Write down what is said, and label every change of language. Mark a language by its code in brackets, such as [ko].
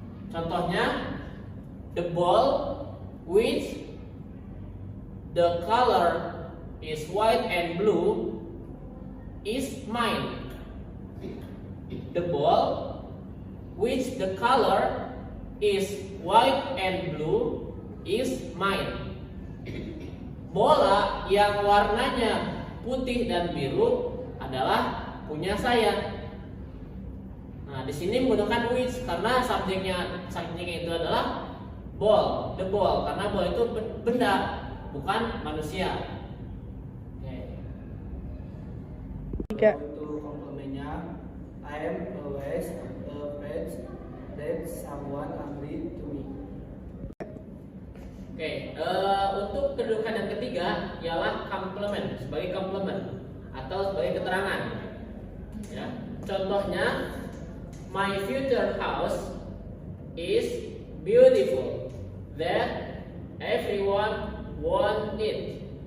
[id] Contohnya [en] the ball which the color is white and blue is mine. The ball which the color is white and blue is mine. [id] Bola yang warnanya putih dan biru adalah punya saya. Nah, di sini menggunakan which karena subjeknya itu adalah ball, the ball, karena ball itu benda, bukan manusia. Tiga. Untuk komplemennya, [en] I am always afraid that someone angry to me. [id] Oke, untuk kedudukan yang ketiga ialah complement, sebagai complement atau sebagai keterangan. Ya, contohnya, [en] my future house is beautiful that everyone want it.